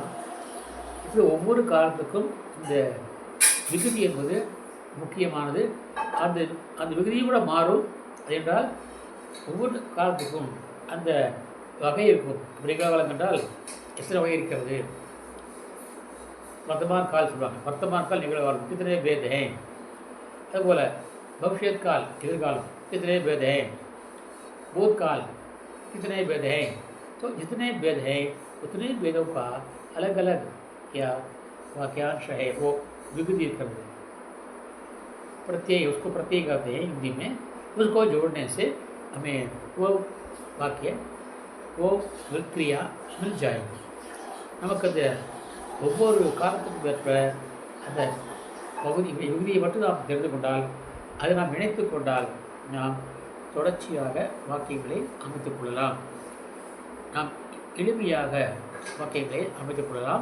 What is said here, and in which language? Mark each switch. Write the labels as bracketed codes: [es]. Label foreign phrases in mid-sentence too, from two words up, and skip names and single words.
[ta] இப்படி ஒவ்வொரு காலத்துக்கும் இந்த விகுதி என்பது முக்கியமானது. அந்த விகுதியும் கூட மாறும். என்றால் ஒவ்வொரு காலத்துக்கும் அந்த வகை இருக்கும். நிகழ்காலம் என்றால் எத்தனை வகை இருக்கிறது? [hi] वर्तमान काल [ta] சொல்லுவாங்க. [hi] वर्तमान काल [ta] நிகழ்காலம் [hi] कितने भेद हैं? அதுபோல் भविष्यत काल एதிர்காலம் कितने भेद हैं? भूतकाल कितने भेद हैं? तो जितने भेद हैं उतने भेदों का अलग अलग क्या वाक्यांश है, वो विभेदित कर दो। प्रत्यय, उसको प्रत्यय कहते हैं हिंदी में। उसको जोड़ने से हमें वो वाक्य, वो क्रिया मिल जाएगी। [ta] நமக்கு அந்த ஒவ்வொரு காலத்துக்கும் ஏற்ப அந்த விகுதியை மட்டும் நாம் தெரிந்து கொண்டால், அதை நாம் இணைத்து கொண்டால், நாம் தொடர்ச்சியாக வாக்கியங்களை அமைத்துக் கொள்ளலாம். நாம் எளிமையாக வாக்கியங்களை அமைத்துக் கொள்ளலாம்.